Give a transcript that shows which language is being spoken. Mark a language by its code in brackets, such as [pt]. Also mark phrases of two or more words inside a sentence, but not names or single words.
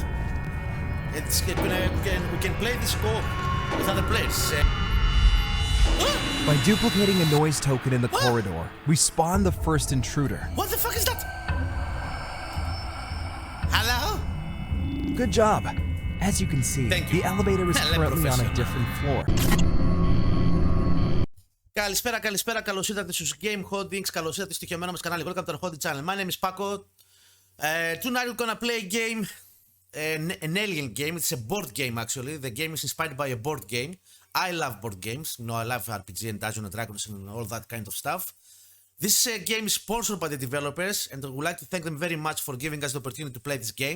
[en] It's, we can play this co-op with other players. By duplicating a noise token in the corridor, we spawn the first intruder. What the fuck is that? Hello? Good job. As you can see, the elevator is currently on a different floor. [el] Καλησπέρα, καλώς ήρθατε στους Game Holdings, καλώς ήρθατε στο στοιχειωμένο μας κανάλι. [en] Welcome to our Holding channel. My name is Paco. Tonight we're gonna play a game, an alien game. It's a board game actually. The game is inspired by a board game. I love board games. You know, I love RPG and Dungeons and Dragons and all that kind of stuff. This game is sponsored by the developers, and I would like to thank them very much for giving us the opportunity to play this game.